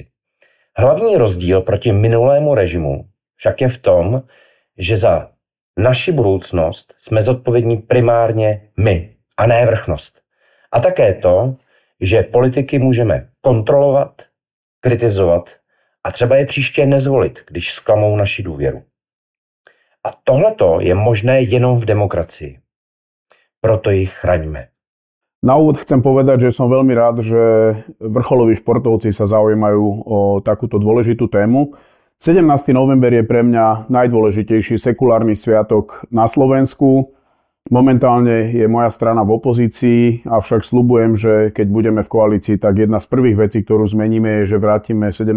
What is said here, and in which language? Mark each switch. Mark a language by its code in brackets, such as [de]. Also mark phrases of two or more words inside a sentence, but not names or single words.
[cs] Hlavní rozdíl proti minulému režimu však je v tom, že za naši budoucnost jsme zodpovědní primárně my a ne vrchnost. A také to, že politiky můžeme kontrolovat, kritizovat a třeba je příště nezvolit, když zklamou naši důvěru. A tohleto je možné jenom v demokracii. Proto ich chraňme. [sk] Na úvod chcem povedať, že som veľmi rád, že vrcholoví športovci sa zaujímajú o takúto dôležitú tému. 17. november je pre mňa najdôležitejší sekulárny sviatok na Slovensku. Momentálne je moja strana v opozícii, avšak sľubujem, že keď budeme v koalícii, tak jedna z prvých vecí, ktorú zmeníme, je, že vrátime 17.